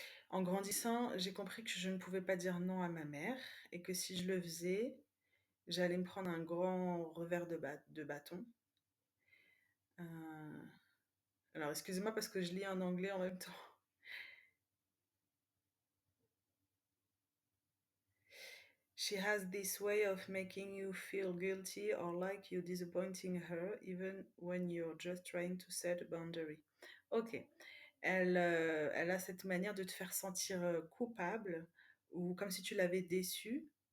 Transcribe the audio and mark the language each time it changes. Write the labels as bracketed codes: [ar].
[fr] En grandissant, j'ai compris que je ne pouvais pas dire non à ma mère et que si je le faisais, j'allais me prendre un grand revers de bâton. Alors, excusez-moi parce que je lis en anglais en même temps. [en] She has this way of making you feel guilty or like you're disappointing her, even when you're just trying to set a boundary. Ok. [fr] Elle a cette manière de te faire sentir coupable ou comme si tu l'avais déçue.